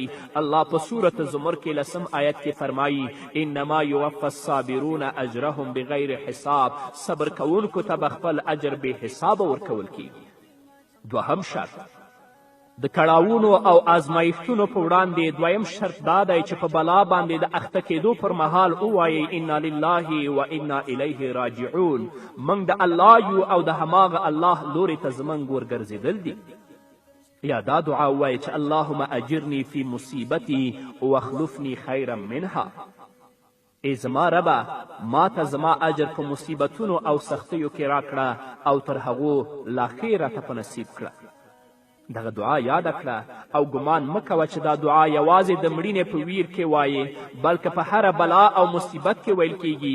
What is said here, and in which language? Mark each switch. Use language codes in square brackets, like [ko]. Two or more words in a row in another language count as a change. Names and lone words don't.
[ps] الله په سورة زمر کې 10 آیت کې فرمایي [ar] انما یوفى الصابرون اجرهم بغیر حساب. [ps] صبر کوونکو ته به خپل اجر بې حسابه ورکول کیږي. دوهم شرط د کړاوونو او آزمایښتونو په وړاندې دویم شرط دا دی چې په بلا باندې د اخته کېدو پر مهال ووایئ [ar] انا لله و انا الیه راجعون. [ps] موږ د الله یو او د هماغه الله لورې ته زموږ ورګرځېدل دي. یا دا دعا ووایئ چې [ar] اللهم اجرني فی مصیبتي واخلفني خیرا منها. [ps] ای زما ربه، ما ته زما اجر په مصیبتونو او سختیو کې راکړه او تر هغو لا ښې راته په نصیب کړه. دغه دعا یاده کړه او ګمان مه کوه چې دا دعا یوازې د مړینې په ویر کې وایې، بلکې په هره بلا او مصیبت کې ویل کیږي.